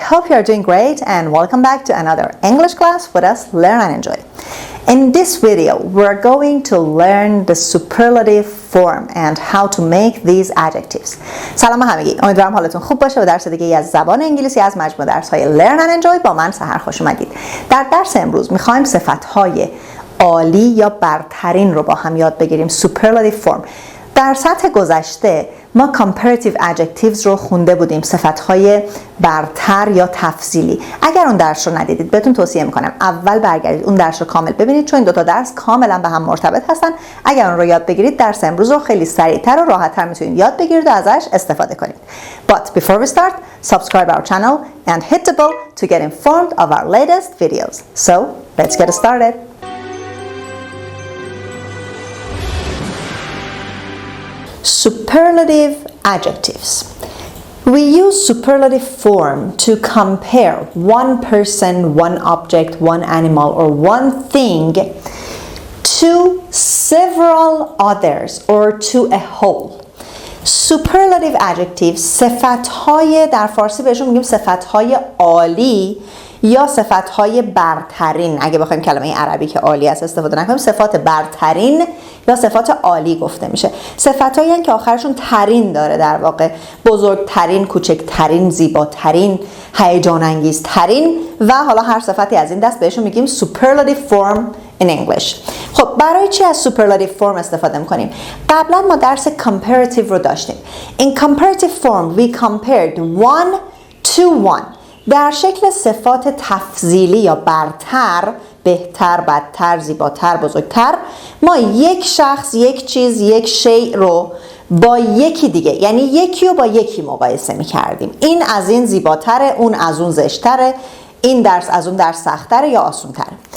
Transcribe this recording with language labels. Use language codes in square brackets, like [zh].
[en] Hope you are doing great and welcome back to another English class with us, Learn and Enjoy. In this video, we're going to learn the superlative form and how to make these adjectives. [fa] سلام همگی، امیدوارم حالتون خوب باشه و درس دیگه از زبان انگلیسی از مجموعه درس‌های Learn and Enjoy با من سحر خوش اومدید. در درس امروز می‌خوایم صفت‌های عالی یا برترین رو با هم یاد بگیریم. [en] Superlative form. [fa] در سطح گذشته ما comparative adjectives رو خونده بودیم، صفت‌های برتر یا تفضیلی. اگر اون درس رو ندیدید بهتون توصیه میکنم اول برگردید اون درس رو کامل ببینید، چون این دو تا درس کاملا به هم مرتبط هستن. اگر اون رو یاد بگیرید درس امروز رو خیلی سریعتر و راحت‌تر میتونید یاد بگیرید و ازش استفاده کنید. [en] But before we start, subscribe our channel and hit the bell to get informed of our latest videos. So, let's get started. Superlative adjectives. We use superlative form to compare one person, one object, one animal, or one thing to several others or to a whole. [fa] Superlative adjectives صفت‌های در فارسی بهشون میگیم صفت‌های عالی یا صفت‌های برترین. اگه بخوایم کلمه عربی که عالی است استفاده نکنیم، صفات برترین یا صفات عالی گفته میشه. صفت‌هایی هستند که آخرشون ترین داره، در واقع بزرگترین، کوچکترین، زیباترین، هیجان انگیزترین و حالا هر صفتی از این دست بهشون میگیم [en] superlative form in English. [fa] خب برای چی از superlative form استفاده میکنیم؟ قبلا ما درس comparative رو داشتیم. [en] In comparative form we compared one to one. [fa] در شکل صفات تفضیلی یا برتر، بهتر، بدتر، زیباتر، بزرگتر، ما یک شخص، یک چیز، یک شیء رو با یکی دیگه، یعنی یکی رو با یکی مقایسه می کردیم. این از این زیباتره، اون از اون زشتره، این درس از اون درس سختره یا آسونتره.